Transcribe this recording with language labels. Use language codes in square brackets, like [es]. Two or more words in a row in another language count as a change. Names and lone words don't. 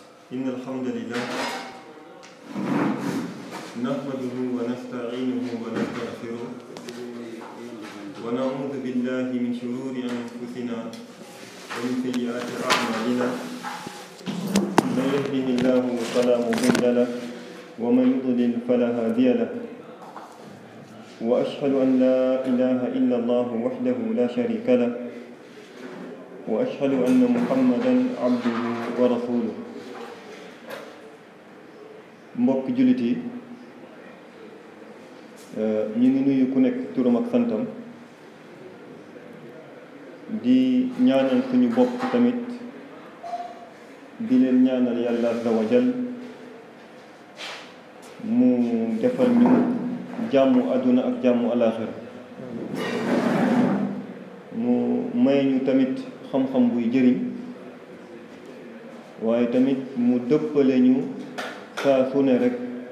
[ar] إن الحمد لله نحمده ونستعينه ونستغفره ونعوذ بالله من شرور أنفسنا ومن سيئات أعمالنا من يهده الله فلا مضل له ومن يضلل فلا هادي له وأشهد أن لا إله إلا الله وحده لا شريك له وأشهد أن محمدا عبده ورسوله [wo] mbokk jullit yi ñu ngi nuyu ku nekk turam ak santam di ñaanal suñu bopp tamit di leen ñaanal yàlla [ar] عز وجل [wo] mu defal ñu jàmmu àdduna ak jàmmu alaaxira mu may ñu tamit xam-xam buy jëriñ waaye tamit mu dëppale ñu saa su ne rek